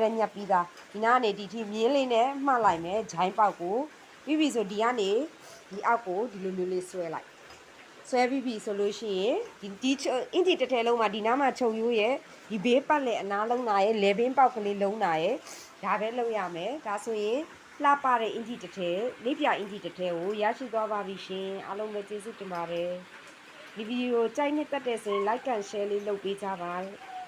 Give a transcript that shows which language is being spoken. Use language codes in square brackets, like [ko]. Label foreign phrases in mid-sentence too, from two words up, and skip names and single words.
[my] တဲ့ညက်ပြီးသားဒီနားကနေဒီထိမြင်းလေးနဲ့မှတ်လိုက်မယ်ဂျိုင်းပေါက်ကိုပြီးပြီဆိုဒီကနေဒီအောက်ကိုဒီလိုမျိုးလေးဆွဲလိုက်ဆွဲပြီးပြီဆိုလို့ရှိရင်ဒီအင်ဂျီတစ်ထည်လုံးမှာဒီနားမှာချုပ်ရိုးရဲ့ဒီဘေးပတ်လေအနားလုံးနာရဲ့လေဘင်းပေါက်ကလေးလုံးနာရဲ့ဒါပဲလုပ်ရမယ်ဒါဆိုရင်လှပတဲ့အင်ဂျီတစ်ထဲလေးပြအင်ဂျီတစ်ထဲကိုရရှိသွားပါပြီရှင်အားလုံးပဲကျေးဇူးတင်ပါတယ်ဒီဗီဒီယိုကြိုက်နှစ်သက်တဲ့ဆိုရင် [en] like and share [my] လေးလုပ်ပေးကြပါ